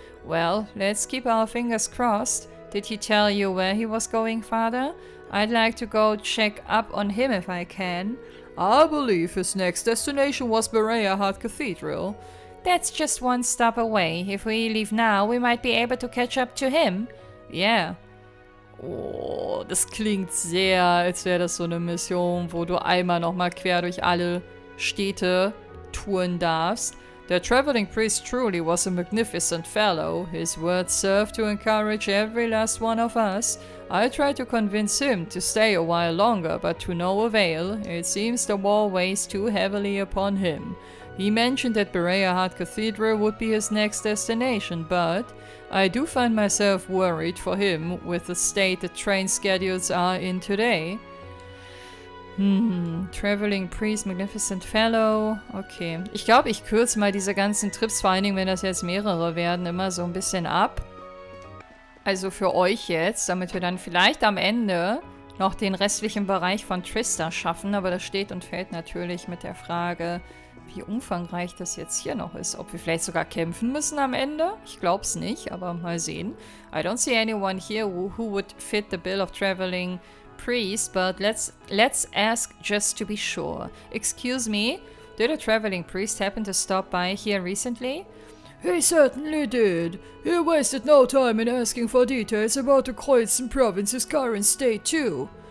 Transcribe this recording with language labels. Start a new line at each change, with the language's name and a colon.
English: Well, let's keep our fingers crossed. Did he tell you where he was going, Father? I'd like to go check up on him if I can. I believe his next destination was Berea Cathedral. That's just one stop away. If we leave now, we might be able to catch up to him. Yeah.
German: Oh, das klingt sehr, als wäre das so eine Mission, wo du einmal nochmal quer durch alle Städte touren darfst.
English: The traveling priest truly was a magnificent fellow. His words served to encourage every last one of us. I tried to convince him to stay a while longer, but to no avail. It seems the war weighs too heavily upon him. He mentioned that Berea Cathedral would be his next destination, but I do find myself worried for him with the state the train schedules are in today. Traveling Priest, Magnificent Fellow. Okay.
German: Ich glaube, ich kürze mal diese ganzen Trips, vor allen Dingen, wenn das jetzt mehrere werden, immer so ein bisschen ab. Also für euch jetzt, damit wir dann vielleicht am Ende noch den restlichen Bereich von Trista schaffen. Aber das steht und fällt natürlich mit der Frage, wie umfangreich das jetzt hier noch ist. Ob wir vielleicht sogar kämpfen müssen am Ende? Ich glaube es nicht, aber mal sehen.
English: I don't see anyone here who would fit the bill of traveling priest, but let's ask just to be sure. Excuse me, did a traveling priest happen to stop by here recently? He certainly did. He wasted no time in asking for details about the Kreuzen province's current state too.